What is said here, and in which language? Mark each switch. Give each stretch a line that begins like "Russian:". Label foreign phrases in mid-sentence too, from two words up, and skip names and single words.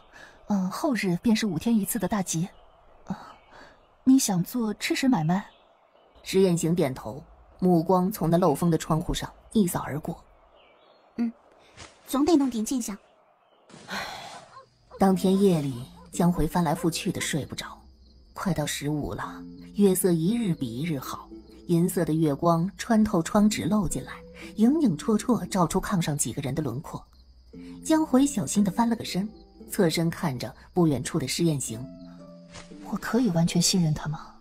Chinese: 後日便是5天一次的大集。你想做吃食買賣？石燕行點頭，目光從那漏風的窗戶上一掃而過。總得弄點進項。當天夜裡，江回翻來覆去的睡不着。快到15了，月色一日比一日好，银色的月光穿透窗紙漏进来，影影绰绰照出炕上几個人的輪廓。江回小心地翻了個身，側身看着不遠處的施雁行。我可以完全信任他吗？